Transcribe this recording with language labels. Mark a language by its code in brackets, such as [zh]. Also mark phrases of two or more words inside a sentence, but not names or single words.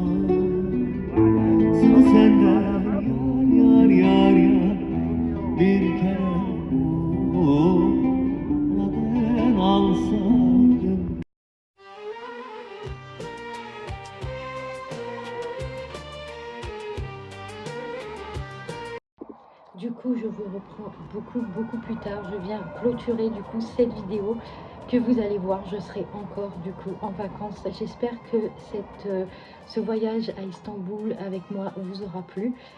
[tr] Sana senden yar yar yar bir kere olmadan alsaydım. [fr] Du coup, je vous reprends beaucoup plus tard. Je viens clôturer du coup cette vidéo que vous allez voir. Je serai encore du coup en vacances. J'espère que ce voyage à Istanbul avec moi vous aura plu.